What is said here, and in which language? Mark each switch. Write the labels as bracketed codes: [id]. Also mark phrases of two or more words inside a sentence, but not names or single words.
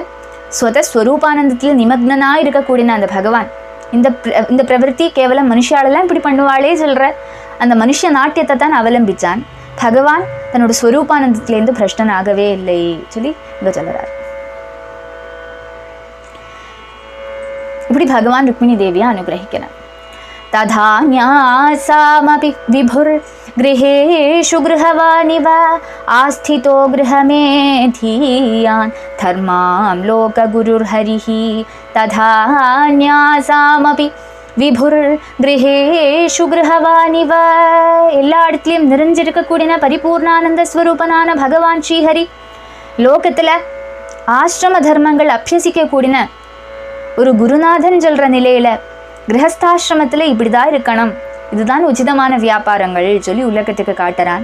[ta] ஸ்வரூபானந்தத்தில் நிமக்னனாக இருக்கக்கூடிய அந்த பகவான் இந்த பிரவೃತ್ತಿ கேவலம் மனுஷாலெல்லாம் இப்படி பண்ணுவாளே சொல்கிற அந்த மனுஷ நாட்டியத்தை தான் அவலம்பிச்சான். பகவான் தன்னோட ஸ்வரூபானந்தத்திலேருந்து பிரஷ்டனாகவே இல்லை சொல்லி இங்கே சொல்கிறார். இப்படி பகவான் ருக்மிணி தேவியை அனுகிரகிக்கிறார். [sa] ததா ஞாசாமபி விபுர் गृहेषु गृहवानिव आस्थितो गृहमेधियान् धर्मां लोकगुरुर्हरिः. तथा न्यासामपि விபுர் கிரகேஷு கிரகவானிவ. [ta] எல்லா இடத்துலையும் நிறைஞ்சிருக்கக்கூடிய பரிபூர்ணானந்த ஸ்வரூபனான பகவான் ஸ்ரீஹரி லோகத்தில் ஆசிரம தர்மங்கள் அபியசிக்கக்கூடிய ஒரு குருநாதன் சொல்கிற நிலையில் கிரகஸ்தாசிரமத்தில் இப்படி தான் இருக்கணும், இதுதான் உச்சிதமான வியாபாரங்கள் சொல்லி உலகத்துக்கு காட்டுறான்.